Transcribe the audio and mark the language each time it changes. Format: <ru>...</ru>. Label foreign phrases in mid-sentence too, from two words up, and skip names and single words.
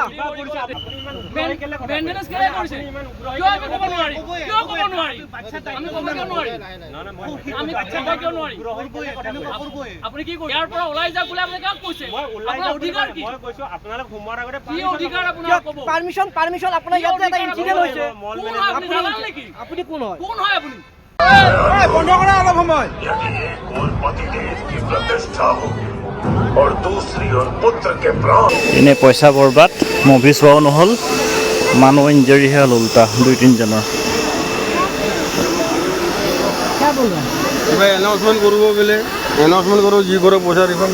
<as>মেইনটেনেন্স কেলে কৰিছে কিয় আমি ক'ব নোৱাৰি কিয় ক'ব নোৱাৰি আমি ক'ব কিয় নোৱাৰি আমি ক'ব কিয় নোৱাৰি আপুনি কি কৈছে ইয়াৰ পৰা ওলাই যাওক বুলি আপুনি কাক কৈছে আপোনাৰ অধিকাৰ কি মই কৈছো আপোনালোক সোমোৱাৰ আগতে কি অধিকাৰ আপোনাৰ ক'ব পাৰমিশন আপোনাৰ ইয়াত এটা ইনসিডেন্ট হৈছে কোন হয় আপুনি জানান নেকি আপুনি কোন হয় কোন হয় আপুনি বন্ধ কৰা অলপ সময়</as> <hi>कोल पति देव की प्रतिष्ठा हो और दूसरी और पुत्र के प्राण</hi> <as>এনে পইচা বৰবাদ মুভি চোৱাও নহ'ল মানুহ ইঞ্জৰিহে হ'ল উল্টা 2-3 কিবা এনাউন্সমেন্ট কৰিব বোলে এনাউন্সমেন্ট কৰোঁ যি কৰে পইচা ৰিফাণ্ড</as>